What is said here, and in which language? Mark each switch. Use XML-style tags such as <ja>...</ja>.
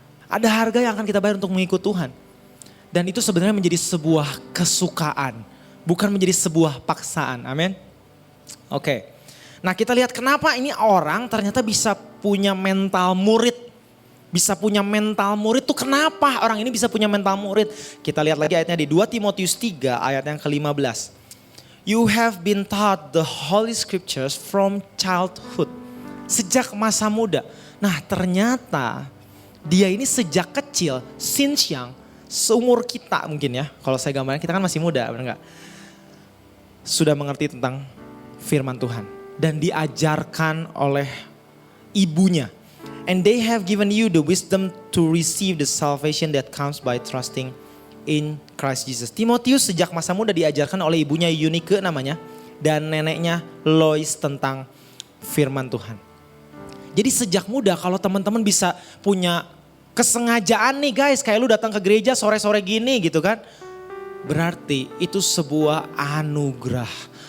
<id>Ada harga yang akan kita bayar untuk mengikut Tuhan. Dan itu sebenarnya menjadi sebuah kesukaan. Bukan menjadi sebuah paksaan. Amin. Oke. Nah kita lihat kenapa ini orang ternyata bisa punya mental murid. Bisa punya mental murid tuh kenapa orang ini bisa punya mental murid. Kita lihat lagi ayatnya di 2 Timotius 3 ayat yang ke-15.</id> <en>You have been taught the holy scriptures from childhood.</en> <id>Sejak masa muda. Nah ternyata dia ini sejak kecil,</id> <en>since young,</en> <id>seumur kita mungkin ya. Kalau saya gambarkan kita kan masih muda, benar gak? Sudah mengerti tentang firman Tuhan. Dan diajarkan oleh ibunya.</id> <en>And they have given you the wisdom to receive the salvation that comes by trusting in Christ Jesus.</en> <id>Timotius sejak masa muda diajarkan oleh ibunya Eunike namanya. Dan neneknya Lois tentang firman Tuhan. Jadi sejak muda kalau teman-teman bisa punya kesengajaan nih guys. Kayak lu datang ke gereja sore-sore gini gitu kan. Berarti itu sebuah anugerah.</id>